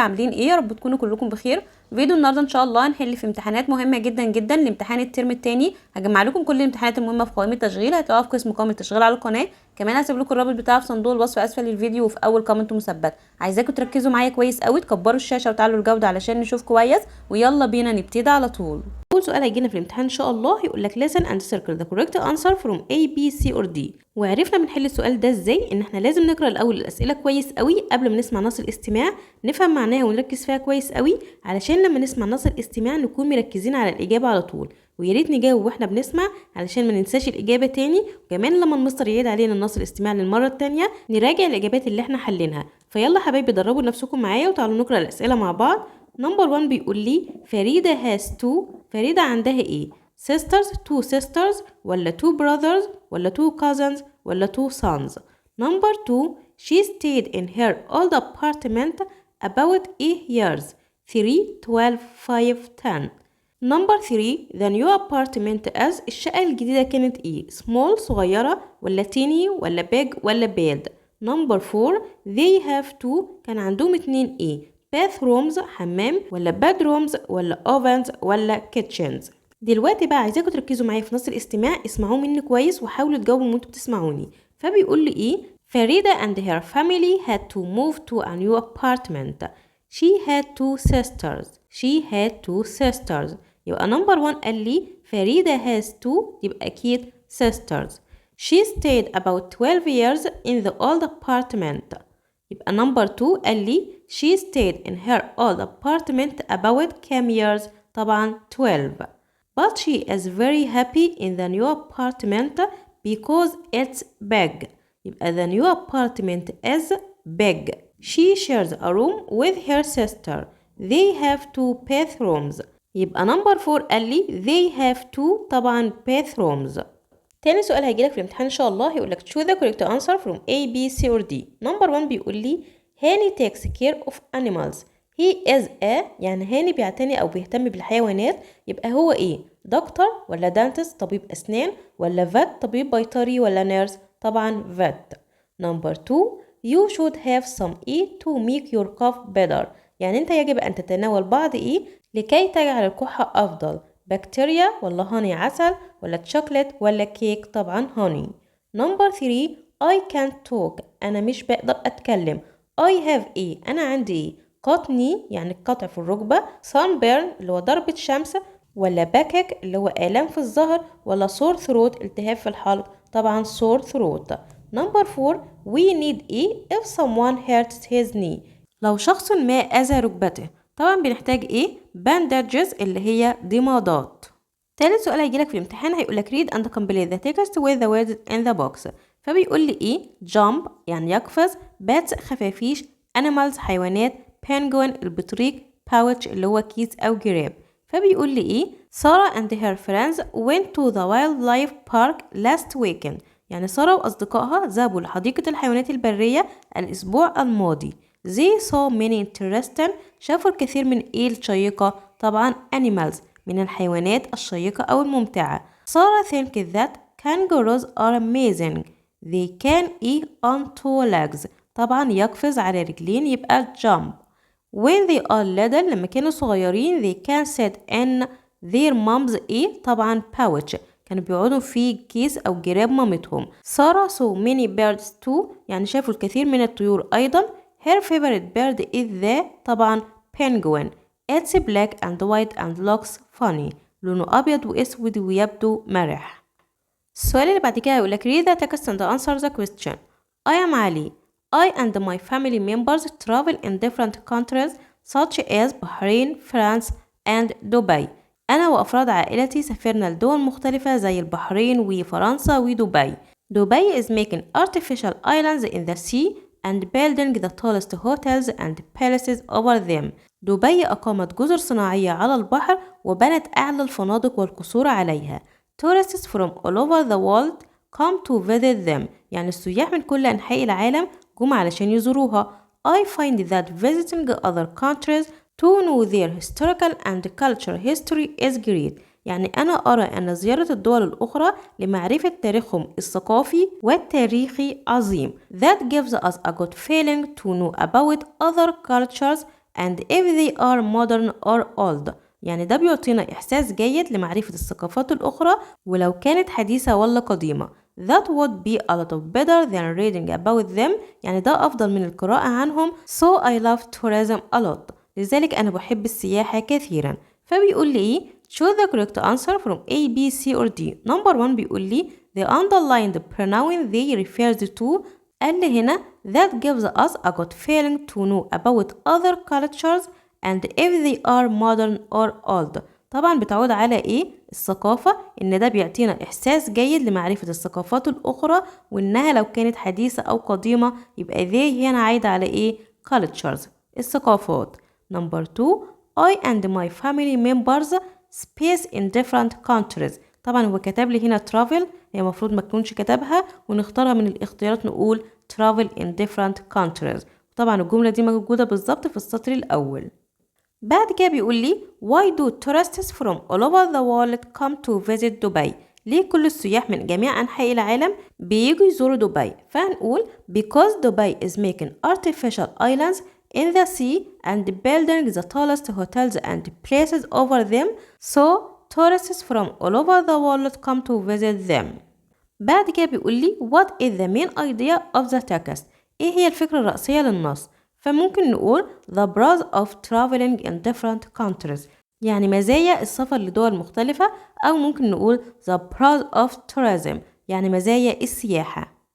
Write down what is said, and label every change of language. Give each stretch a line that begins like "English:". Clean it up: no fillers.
Arabic: عاملين ايه؟ يا رب تكونوا كلكم بخير. فيديو النهارده ان شاء الله هنحل في امتحانات مهمة جدا جدا لامتحان الترم الثاني. هجمع لكم كل الامتحانات المهمة في قائمة تشغيل، هتلاقوها في قسم قائمة التشغيل على القناة. كمان هسيب لكم الرابط بتاعه في صندوق الوصف اسفل الفيديو وفي اول كومنت مثبت. عايزاكم تركزوا معايا كويس قوي، تكبروا الشاشة وتعلوا الجودة علشان نشوف كويس، ويلا بينا نبتدي على طول. اول سؤال هيجينا في الامتحان ان شاء الله يقول لك
English: listen and circle the correct answer from A B C or D.
Arabic: وعرفنا بنحل السؤال ده ازاي؟ ان احنا لازم نقرا الاول الاسئله كويس قوي قبل ما نسمع نص الاستماع، نفهم معناها ونركز فيها كويس قوي علشان لما نسمع نص الاستماع نكون مركزين على الاجابه على طول. ويا ريت نجاوب واحنا بنسمع علشان ما ننساش الاجابه تاني، وكمان لما المستر يعيد علينا نص الاستماع للمره التانيه نراجع الاجابات اللي احنا حلينها. فيلا حبايبي دربوا نفسكم معايا وتعالوا نقرا الاسئله مع بعض. نمبر 1 بيقول لي فريدة
English: has two.
Arabic: فريدة عندها ايه؟
English: sisters، two sisters ولا two brothers ولا two cousins ولا two sons. Number 2 she stayed in her old apartment about 8 years. 3 12 5 10. Number 3 the new apartment is
Arabic: الشقة الجديدة كانت ايه؟
English: small صغيرة ولا teeny ولا big ولا big. Number 4 they have two
Arabic: كان عندهم اتنين ايه؟
English: bathrooms حمام ولا bedrooms ولا ovens ولا kitchens.
Arabic: دلوقتي بقى عايزاكم تركزوا معايا في نص الاستماع، اسمعوه مني كويس وحاولوا تجاوبوا وانتوا بتسمعوني.
English: فبيقول لي ايه؟ Farida and her family had to move to a new apartment. She had two sisters. She had two sisters.
Arabic: يبقى نمبر 1 قال لي فريدة
English: has two،
Arabic: يبقى أكيد sisters. She stayed about 12 years in the old apartment. يبقى نمبر 2 قال لي
English: she stayed in her old apartment about كام years؟ طبعا 12. But she is very happy in the new apartment because it's big. يبقى the new apartment is big. She shares a room with her sister. They have two bathrooms.
Arabic: يبقى نمبر 4 قال لي
English: they have two
Arabic: طبعا bathrooms. تاني سؤال هيجيلك في الامتحان ان شاء الله يقولك
English: choose the correct answer from A, B, C or D.
Arabic: نمبر 1 بيقول لي هاني
English: takes care of animals. he is a
Arabic: يعني هاني بيعتني او بيهتم بالحيوانات، يبقى هو ايه؟ دكتور ولا دانتست طبيب اسنان ولا vet طبيب بيطري ولا نيرس؟ طبعا vet.
English: Number 2 you should have some eat to make your cough better.
Arabic: يعني انت يجب ان تتناول بعض ايه لكي تجعل الكحة افضل؟ بكتيريا ولا هاني عسل ولا تشوكلت ولا كيك؟ طبعا هاني. نمبر 3
English: I can't talk
Arabic: أنا مش بقدر أتكلم.
English: I have
Arabic: إيه؟ أنا عندي إيه؟ قطني يعني القطع في الركبة، sunburn اللي هو ضربة شمس، ولا باكك اللي هو آلام في الظهر، ولا sore throat التهاب في الحلق؟ طبعا sore throat.
English: Number 4 we need إيه if someone hurts his knee.
Arabic: لو شخص ما أذى ركبته طبعا بنحتاج ايه؟ bandages اللي هي ضمادات. تالت سؤال هيجيلك في الامتحان هيقولك
English: read and complete the text with the words in the box.
Arabic: فبيقول لي ايه؟ jump يعني يقفز، bats خفافيش، animals حيوانات، penguin البطريق، pouch اللي هو كيس او جراب. فبيقول لي ايه؟
English: Sarah and her friends went to the wildlife park last weekend.
Arabic: يعني سارة واصدقائها ذهبوا لحديقة الحيوانات البرية الاسبوع الماضي.
English: They saw many interesting
Arabic: شافوا الكثير من ايه الشيقة؟ طبعا animals من الحيوانات الشيقة أو الممتعة.
English: Sarah think that kangaroos are amazing. They can eat on two legs.
Arabic: طبعا يقفز على رجلين يبقى jump.
English: When they are little
Arabic: لما كانوا صغيرين
English: they can sit in their mom's
Arabic: ايه؟ طبعا pouch كانوا بيقعدوا في كيس أو جراب مامتهم. سارة
English: saw many birds too
Arabic: يعني شافوا الكثير من الطيور أيضا.
English: Her favorite bird is the طبعا penguin. It's black and white and looks funny.
Arabic: لونه أبيض وأسود ويبدو مرح. السؤال اللي بعد كده هيقولك
English: read the text and answer the question. I am Ali. I and my family members travel in different countries such as Bahrain, France and Dubai.
Arabic: أنا وأفراد عائلتي سافرنا لدول مختلفة زي البحرين وفرنسا ودبي.
English: Dubai is making artificial islands in the sea and building the tallest hotels and palaces over them.
Arabic: دبي أقامت جزر صناعية على البحر وبنت أعلى الفنادق والقصور عليها.
English: Tourists from all over the world come to visit them.
Arabic: يعني السياح من كل أنحاء العالم جم علشان يزوروها.
English: I find that visiting other countries to know their historical and cultural history is great.
Arabic: يعني أنا أرى أن زيارة الدول الأخرى لمعرفة تاريخهم الثقافي والتاريخي عظيم.
English: That gives us a good feeling to know about other cultures and if they are modern or old.
Arabic: يعني ده بيعطينا إحساس جيد لمعرفة الثقافات الأخرى ولو كانت حديثة ولا قديمة.
English: That would be a lot of better than reading about them.
Arabic: يعني ده أفضل من القراءة عنهم.
English: So I love tourism a lot.
Arabic: لذلك أنا بحب السياحة كثيرا. فبيقول لي إيه؟
English: Choose the correct answer from A, B, C or D. Number 1
Arabic: بيقول لي
English: the underlined pronoun they refers to.
Arabic: قال لي هنا
English: that gives us a good feeling to know about other cultures and if they are modern or old.
Arabic: طبعا بتعود على ايه؟ الثقافة، ان ده بيعطينا احساس جيد لمعرفة الثقافات الاخرى وانها لو كانت حديثة او قديمة يبقى they هنا عايدة على ايه؟ cultures الثقافات.
English: Number 2 I and my family members space in different countries.
Arabic: طبعا هو كتب لي هنا travel، هي المفروض ما تكونش كتبها ونختارها من الاختيارات نقول
English: travel in different countries.
Arabic: طبعا الجملة دي موجودة بالظبط في السطر الأول. بعد كده بيقول لي
English: why do tourists from all over the world come to visit Dubai؟
Arabic: ليه كل السياح من جميع أنحاء العالم بييجوا يزوروا دبي؟
English: فهنقول because Dubai is making artificial islands in the sea and building the tallest hotels and places over them, so tourists from all over the world come to visit them.
Arabic: بعد كده بيقول لي
English: what is the main idea of the text؟
Arabic: ايه هي الفكرة الرئيسية للنص؟ فممكن نقول
English: the pros of traveling in different countries،
Arabic: يعني مزايا السفر لدول مختلفة، أو ممكن نقول
English: the pros of tourism،
Arabic: يعني مزايا السياحة.